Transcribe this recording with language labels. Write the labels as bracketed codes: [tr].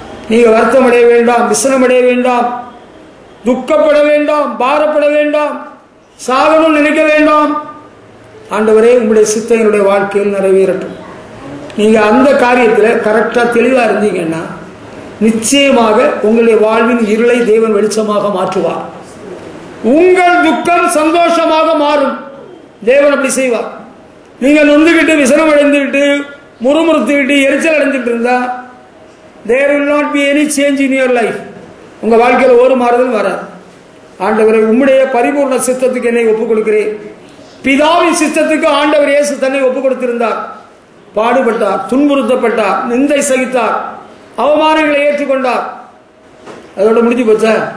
[ta] நீங்க வருத்தம் அடைய வேண்டாம், விசனம் அடைய வேண்டாம், துக்கப்பட வேண்டாம், பாரப்பட வேண்டாம், சாகணும் நினைக்க வேண்டாம். ஆண்டவரே, உங்களுடைய சித்தம் என்னுடைய வாழ்க்கையில் நிறைவேறட்டும். நீங்க அந்த காரியத்தில் கரெக்டா தெளிவா இருந்தீங்கன்னா நிச்சயமாக உங்களுடைய வாழ்வின் இருளை தேவன் வெளிச்சமாக மாற்றுவார். உங்கள் துக்கம் சந்தோஷமாக மாறும். தேவன் அப்படி செய்வார். நீங்கள் நொந்துகிட்டு விசனம் அடைந்துகிட்டு முறுமுறுத்துக்கிட்டு எரிச்சல் அடைஞ்சிட்டு இருந்தா [en] there will not be any change in your life. [ta] உங்க வாழ்க்கையில் ஒரு மாறுதல் வராது. ஆண்டவரை, உம்முடைய பரிபூர்ண சித்தத்துக்கு என்னை ஒப்புக் கொடுக்கிறேன். பிதாவின் சித்தத்துக்கு ஆண்டவர் இயேசு தன்னை ஒப்புக் கொடுத்திருந்தார். பாடுபட்டார், துன்புறுத்தப்பட்டார், நிந்தை சகித்தார், அவமானங்களை ஏற்றுக்கொண்டார். அதோட முடிஞ்சு போச்சா?